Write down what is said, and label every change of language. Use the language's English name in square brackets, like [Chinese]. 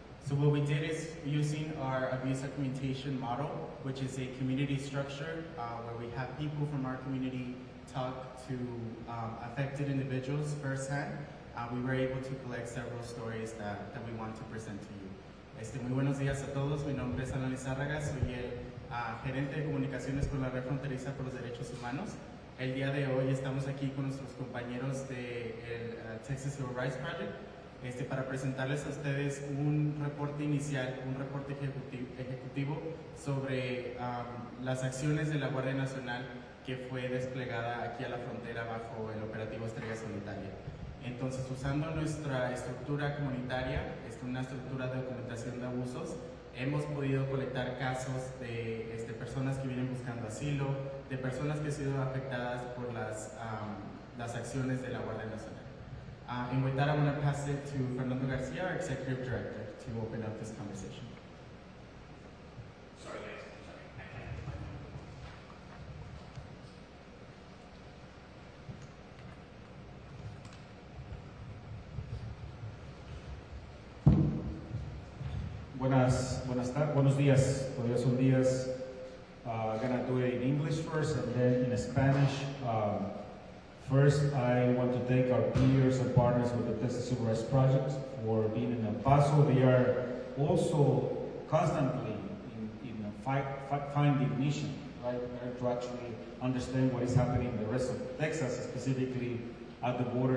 [English] So what we did is using our abuse documentation model, which is a community structure where we have people from our community talk to affected individuals firsthand. We were able to collect several stories that we want to present to you. [Spanish] Muy buenos días a todos, mi nombre es Alan Lizarraga, soy el gerente de comunicaciones con la Red Fronteriza por los Derechos Humanos. El día de hoy estamos aquí con nuestros compañeros del Texas Civil Rights Project para presentarles a ustedes un reporte inicial, un reporte ejecutivo sobre las acciones de la Guardia Nacional que fue desplegada aquí a la frontera bajo el operativo Estrella Solitaria. Entonces, usando nuestra estructura comunitaria, una estructura de documentación de abusos, hemos podido colectar casos de personas que vienen buscando asilo, de personas que han sido afectadas por las acciones de la Guardia Nacional. [English] And with that, I want to pass it to Fernando Garcia, our Executive Director, to open up this conversation. Sorry, guys. [Spanish] Buenos días, todavía son días. [English] I'm gonna do it in English first and then in Spanish. First, I want to thank our peers and partners with the Texas Civil Rights Project for being in El Paso. They are also constantly in finding mission, right, to actually understand what is happening in the rest of Texas, specifically at the border.